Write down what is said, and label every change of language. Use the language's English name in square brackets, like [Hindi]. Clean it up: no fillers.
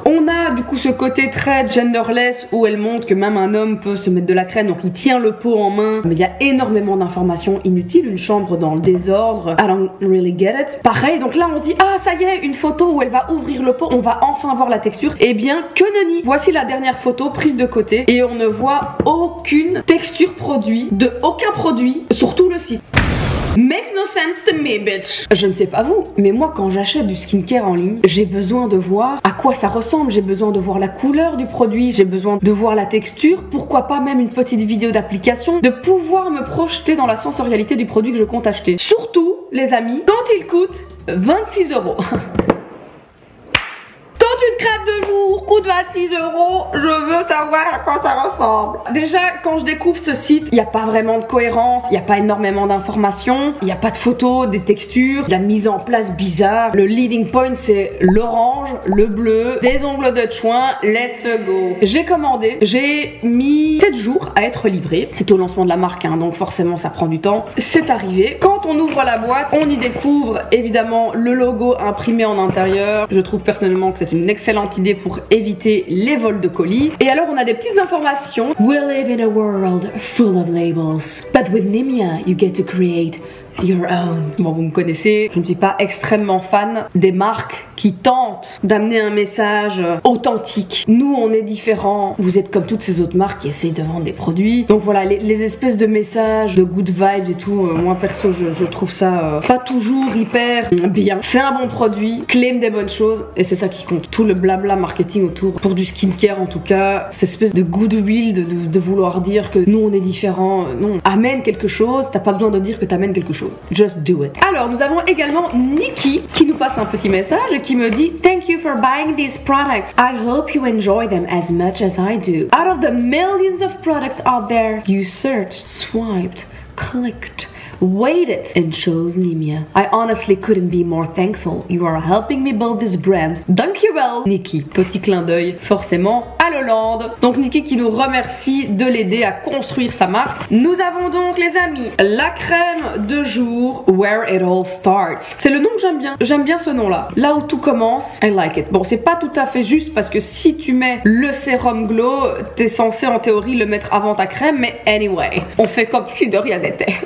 [French] On a du coup ce côté très genderless où elle montre que même un homme peut se mettre de la crème, donc il tient le pot en main, mais il y a énormément d'informations inutiles. Une chambre dans le désordre, [English] I don't really get it. [French] Pareil, donc là on se dit ah ça y est, une photo où elle va ouvrir le pot, on va enfin voir la texture. Eh bien que nenni. Voici la dernière photo prise de côté et on ne voit aucune texture produit de aucun produit sur tout le site. [English] Makes no sense to me, bitch. [French] Je ne sais pas vous, mais moi quand j'achète du skincare en ligne, j'ai besoin de voir à quoi ça ressemble, j'ai besoin de voir la couleur du produit, j'ai besoin de voir la texture, pourquoi pas même une petite vidéo d'application, de pouvoir me projeter dans la sensorialité du produit que je compte acheter. Surtout, les amis, quand il coûte 26 €. Une crème de jour coûte 26 €, je veux savoir à quoi ça ressemble. Déjà, quand je découvre ce site, il n'y a pas vraiment de cohérence, il n'y a pas énormément d'informations, il n'y a pas de photos, des textures, la mise en place bizarre. Le leading point, c'est l'orange, le bleu, des ongles de chouin, [English] let's go. [French] J'ai commandé, j'ai mis 7 jours à être livré. C'était au lancement de la marque, hein, donc forcément ça prend du temps. C'est arrivé. Quand on ouvre la boîte, on y découvre évidemment le logo imprimé en intérieur. Je trouve personnellement que c'est une excellente idée pour éviter les vols de colis. Et alors on a des petites informations. [English] We live in a world full of labels, but with Nimia you get to create your own. [French] Bon, vous me connaissez, je ne suis pas extrêmement fan des marques qui tentent d'amener un message authentique. Nous, on est différents. Vous êtes comme toutes ces autres marques qui essayent de vendre des produits. Donc voilà, les espèces de messages, de good vibes et tout, moi perso, je trouve ça pas toujours hyper bien. Fais un bon produit, claim des bonnes choses et c'est ça qui compte. Tout le blabla marketing autour, pour du skincare en tout cas, cette espèce de goodwill de vouloir dire que nous, on est différents. Non, amène quelque chose, t'as pas besoin de dire que t'amènes quelque chose. [English] Just do it. [French] Alors nous avons également Nikki qui nous passe un petit message et qui me dit [English] Thank you for buying these products. I hope you enjoy them as much as I do. Out of the millions of products out there, you searched, swiped, clicked, waited and chose Nimia. I honestly couldn't be more thankful. You are helping me build this brand. [Dutch] Dankjewel, Nikki. [French] Petit clin d'œil, forcément, à l'Hollande. Donc Nikki qui nous remercie de l'aider à construire sa marque. Nous avons donc les amis, la crème de jour Where It All Starts. C'est le nom que j'aime bien. J'aime bien ce nom-là. Là où tout commence, [English] I like it. [French] Bon, c'est pas tout à fait juste parce que si tu mets le sérum glow, t'es censé en théorie le mettre avant ta crème, mais anyway, on fait comme si de rien n'était.